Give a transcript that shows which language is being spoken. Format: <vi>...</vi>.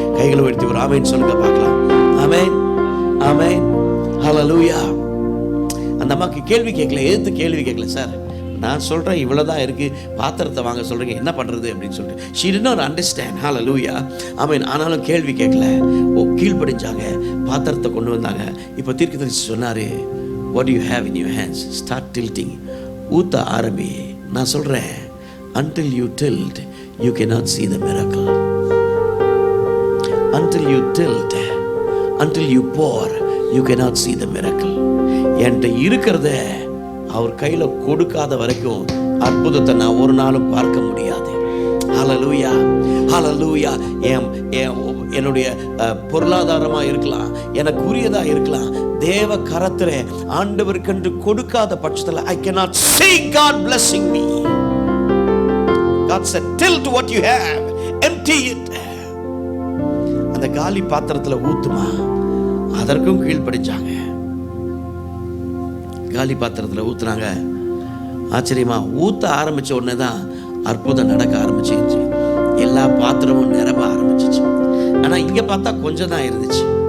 <ta>கைகளை உயர்த்தி ஒரு ஆமென் சொல்லுங்க பார்க்கலாம். ஆமென், ஆமென், ஹல்லேலூயா. அந்த அம்மாக்கு கேள்வி கேட்கல, எதுக்கு கேள்வி கேட்கல. சார் நான் சொல்றேன் இவ்வளவுதான் இருக்கு, பாத்திரத்தை வாங்க சொல்றீங்க, என்ன பண்றது அப்படின்னு சொல்லிட்டு</ta> <en>she did not understand.</en> <ta>ஹல்லேலூயா, ஆமென். ஆனாலும் கேள்வி கேட்கல, கீழ்ப்படிஞ்சாங்க, பாத்திரத்தை கொண்டு வந்தாங்க. இப்போ தீர்க்கதரிசி சொன்னாரு,</ta> <en>what do you have in your hands? Start tilting.</en> <ta>ஊத்த ஆரம்பி. நான் சொல்றேன்,</ta> <en>until you tilt you cannot see the miracle. Until you tilt, until you pour you cannot see the miracle.</en> <ta>என்கிட்ட இருக்கிறத அவர் கையில கொடுக்காத வரைக்கும் அற்புதத்தை நான் ஒரு நாளும் பார்க்க முடியாது. ஹல்லேலூயா, ஹல்லேலூயா. என்னுடைய பொருளாதாரமா இருக்கலாம், எனக்கு உரியதா இருக்கலாம், தேவ கரத்திலே ஆண்டவருக்கென்று கொடுக்காத பட்சத்தில்</ta> <en>I cannot see God blessing me. God said, tilt what you have, empty it.</en> <ta>அந்த காலி பாத்திரத்துல ஊத்துமா, அதற்கும் கீழ்ப்படிச்சாங்க. காலி பாத்திரத்தில் ஊத்துனாங்க. ஆச்சரியமா ஊத்த ஆரம்பிச்ச உடனே தான் அற்புதம் நடக்க ஆரம்பிச்சிருச்சு. எல்லா பாத்திரமும் நிரம்ப ஆரம்பிச்சிச்சு. ஆனா இங்க பார்த்தா கொஞ்சம் தான் இருந்துச்சு.</ta>